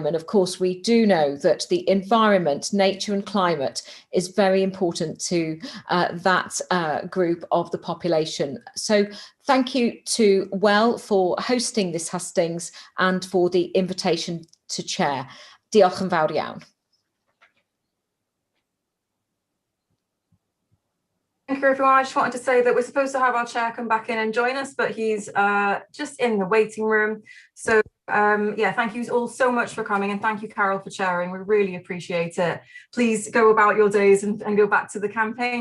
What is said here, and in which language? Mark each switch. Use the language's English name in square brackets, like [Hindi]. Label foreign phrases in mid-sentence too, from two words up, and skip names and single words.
[English] And of course, we do know that the environment, nature and climate is very important to that group of the population. So thank you to WEL for hosting this hustings and for the invitation to chair. [Welsh] Diolch yn fawr iawn. [English] Thank you, everyone. I just wanted to say that we're supposed to have our chair come back in and join us, but he's just in the waiting room. So yeah, thank you all so much for coming, and thank you, Carol, for chairing. We really appreciate it. Please go about your days and go back to the campaign.